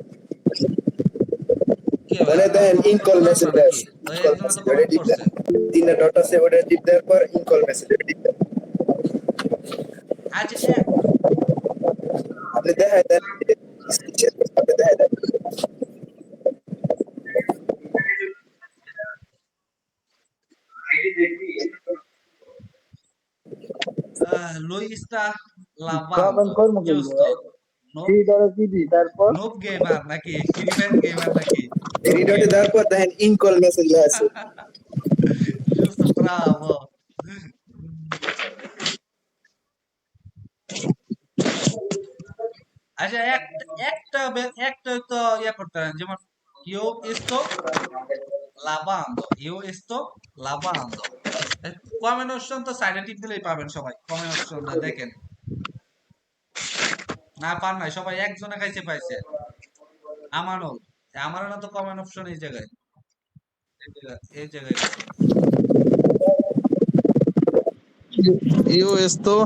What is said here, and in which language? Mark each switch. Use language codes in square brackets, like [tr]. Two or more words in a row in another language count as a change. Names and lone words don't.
[bn] কি ভাই, মানে আপনারা দেখেন কমেন্ট ইনকল করতে পারেন না মেসেজ নাকি? আছে, ওই ইনকল একজনে তো মেসেজ ওটা কমেন্ট টিপ দেন। করছে। তিনটা ডট আছে ওটা টিপ দেওয়ার পর ইনকল মেসেজ ওটা টিপ দেন। আচ্ছা, আপনি দেখায় দেন, আপনি দেখায় দেন। [it] lui sta [bn] কমেন্ট [it] lavando, [bn] করবো কিন্তু [it] giusto? [bn] ভাই। [en] Noob, three dollar [bn] কি দিই তারপর? [en] noob gamer [bn] নাকি? Free Fire gamer নাকি? থ্রি [en] Noob [bn] ডটে [en] gamer। [bn] দেওয়ার পর দেখেন ইনকল মেসেজ আছে। [it] Giusto, bravo। [bn] আচ্ছা, একটা তো ইয়া করতে পারেন, যেমন [it] io sto lavando, io sto lavando। [en] comment option [bn] তো সাইডে টিপ দিলেই পাবেন সবাই। [en] comment optionটা [bn] দেখেন। না পান নাই, সবাই একজনে খাইছে পাইছে। আমানুল, আমারও না তো [en] comment option [bn] এই জায়গায়, এই জায়গায় দেখেন। ইউএস তো